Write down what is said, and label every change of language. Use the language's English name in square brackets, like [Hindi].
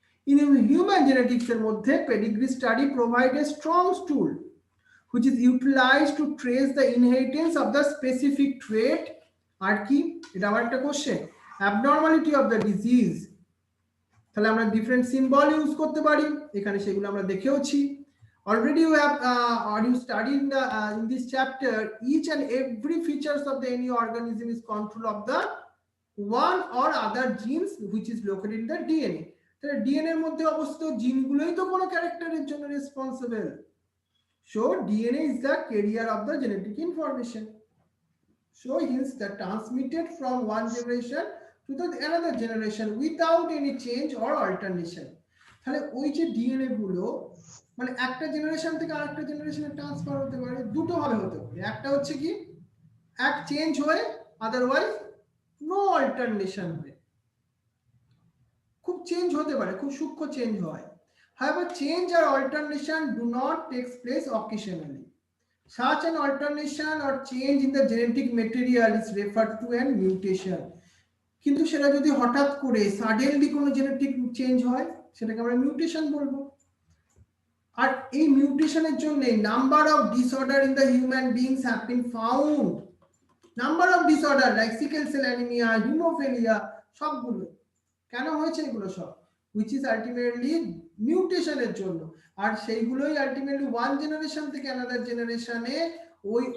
[English] in human genetics [Bangla] এর মধ্যে [English] Pedigree study provide a strong tool which is utilized to trace the inheritance of the specific trait। [Bangla] আর কি এটা আমার একটা question, [English] abnormality of the disease। [Bangla] তাহলে আমরা different symbol use করতে পারি, এখানে সেগুলো আমরা দেখেওছি। [English] Already you have or you studied in this chapter, each and every features of the any organism is control of the one or other genes which is located in the DNA। [Bangla] তাহলে DNA এর মধ্যে অবস্থিত জিনগুলোই তো কোনো ক্যারেক্টারের জন্য responsible. [English] So DNA is the carrier of the genetic information. So hence the transmitted from one generation to the another generation without any change or alternation। [Bangla] তাহলে ওই যে ডিএনএ গুলো মানে একটা জেনারেশন থেকে আরেকটা জেনারেশনে ট্রান্সফার হতে পারে দুটো ভাবে হতে পারে। একটা হচ্ছে কি এক চেঞ্জ হয়ে, আদারওয়াইজ নো অল্টারনেশন হয়ে। খুব চেঞ্জ হতে পারে, খুব সূক্ষ্ম চেঞ্জ হয়। [English] However, change or alternation do not take place occasionally. Such an alternation or change in the genetic material is referred to as mutation। [Bangla] কিন্তু সেটা যদি হঠাৎ করে সাডেনলি কোনো জেনেটিক চেঞ্জ হয় সেটাকে আমরা মিউটেশন বলবো। আর এই মিউটেশনের জন্য [English] number of disorder in the human beings have been found [Bangla] number of disorder like sickle cell anaemia, haemophilia, সবগুলো কেন হয়েছে এগুলো সব, [English] which is ultimately [Bangla] মিউটেশনের জন্য, আর সেইগুলোই আলটিমেটলি ওয়ান জেনারেশন থেকে অ্যানাদার জেনারেশনে ওই